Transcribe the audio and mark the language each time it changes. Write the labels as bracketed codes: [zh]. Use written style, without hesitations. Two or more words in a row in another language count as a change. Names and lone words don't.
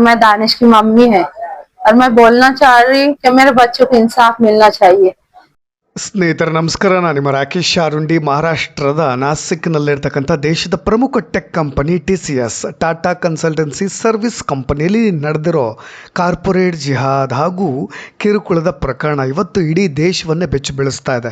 [hi] मैं दानिश की मम्मी है और मैं बोलना चाह रही कि मेरे बच्चों को इंसाफ मिलना चाहिए। [kn] ಸ್ನೇಹಿತರ ನಮಸ್ಕಾರ. ನಾನು ನಿಮ್ಮ ರಾಕೇಶ್ ಶಾರುಂಡಿ. ಮಹಾರಾಷ್ಟ್ರದ ನಾಸಿಕ್ನಲ್ಲಿರ್ತಕ್ಕಂಥ ದೇಶದ ಪ್ರಮುಖ ಟೆಕ್ ಕಂಪನಿ TCS ಟಾಟಾ ಕನ್ಸಲ್ಟೆನ್ಸಿ ಸರ್ವಿಸ್ ಕಂಪನಿಯಲ್ಲಿ ನಡೆದಿರೋ ಕಾರ್ಪೊರೇಟ್ ಜಿಹಾದ್ ಹಾಗೂ ಕಿರುಕುಳದ ಪ್ರಕರಣ ಇವತ್ತು ಇಡೀ ದೇಶವನ್ನೇ ಬೆಚ್ಚಿ ಬೀಳಿಸ್ತಾ ಇದೆ.